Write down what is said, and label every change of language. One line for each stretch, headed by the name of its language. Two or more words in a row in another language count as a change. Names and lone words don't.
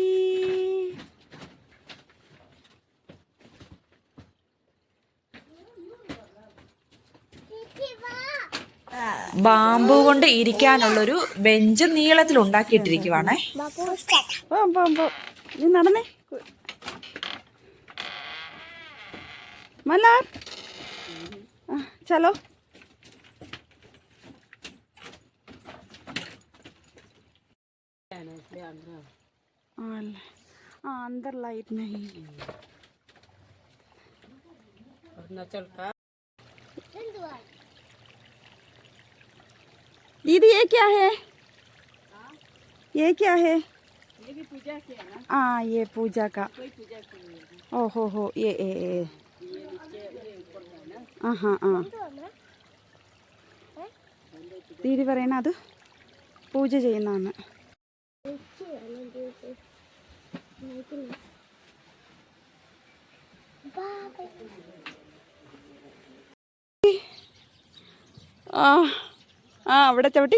Malayalam: ബാമ്പു കൊണ്ട് ഇരിക്കാനുള്ളൊരു ബെഞ്ച് നീളത്തിൽ ഉണ്ടാക്കിയിട്ടിരിക്കുവാണേ. നീ നടന്നേ മലാർ.
Hindi: ചലോ अंदर लाइट नहीं. दीदी ये क्या है? ये क्या है? ये भी पूजा के है ना. हाँ ये पूजा का. कोई पूजा के लिए है.
Malayalam: ഓഹോ ഹോ ഏ ഏ ഏ ആഹാ ആ ദീദി പറയണ അത് പൂജ ചെയ്യുന്നതാണ്. ആ ആ അവിടെ ചവിട്ടി.